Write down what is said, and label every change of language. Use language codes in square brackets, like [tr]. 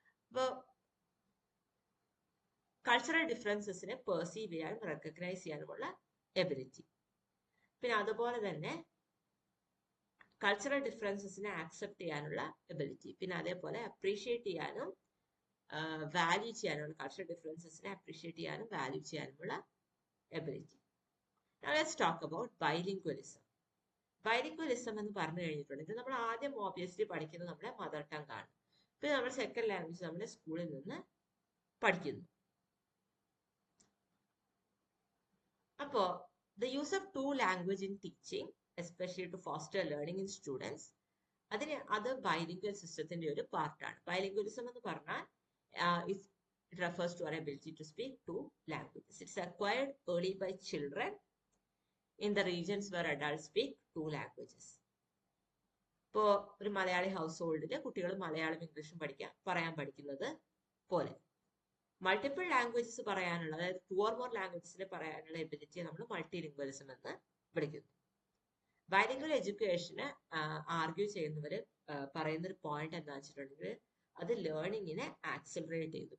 [ml] അപ്പോൾ cultural ഡിഫറൻസസിനെ perceive ചെയ്യാനും recognise ചെയ്യാനുമുള്ള എബിലിറ്റി. പിന്നെ അതുപോലെ തന്നെ കൾച്ചറൽ ഡിഫറൻസസിനെ ആക്സെപ്റ്റ് ചെയ്യാനുള്ള എബിലിറ്റി. പിന്നെ അതേപോലെ അപ്രീഷിയേറ്റ് ചെയ്യാനും വാല്യൂ ചെയ്യാനുള്ള, കൾച്ചറൽ ഡിഫറൻസസിനെ അപ്രീഷിയേറ്റ് ചെയ്യാനും വാല്യൂ ചെയ്യാനുമുള്ള ability. [en] Now let's talk about bilingualism. [ml] Bilingualism എന്ന് പറഞ്ഞു കഴിഞ്ഞിട്ടുണ്ടെങ്കിൽ നമ്മൾ ആദ്യം ഓബിയസ്ലി പഠിക്കുന്നത് നമ്മുടെ മദർ ടങ് ആണ്. പിന്നെ നമ്മുടെ സെക്കൻഡ് ലാംഗ്വേജ് നമ്മുടെ സ്കൂളിൽ നിന്ന് പഠിക്കുന്നു. [en] അപ്പോൾ the use of two language in teaching, especially to foster learning in students, [ml] അത് ബൈലിംഗ്വൽ സിസ്റ്റത്തിന്റെ ഒരു പാർട്ടാണ്. [en] bilingualism [ml] എന്ന് പറഞ്ഞാൽ [en] it refers to our ability to speak two languages. It's acquired early by children in the regions where adults speak two languages. [ml] ഇപ്പോൾ ഒരു Malayali house ഹോൾഡിൽ കുട്ടികൾ മലയാളം ഇംഗ്ലീഷും പറയാൻ പഠിക്കുന്നത് പോലെ മൾട്ടിപ്പിൾ ലാംഗ്വേജസ് പറയാനുള്ള, അതായത് 2 or more ലാംഗ്വേജസിൽ പറയാനുള്ള എബിലിറ്റിയെ നമ്മൾ മൾട്ടിലിംഗ്വലിസം എന്ന് വിളിക്കുന്നു. ബൈലിംഗ്വൽ എഡ്യൂക്കേഷന് ആർഗ്യൂ ചെയ്യുന്നവർ പറയുന്നൊരു പോയിന്റ് എന്താ വെച്ചിട്ടുണ്ടെങ്കിൽ അത് ലേണിങ്ങിനെ ആക്സിലറേറ്റ് ചെയ്തു.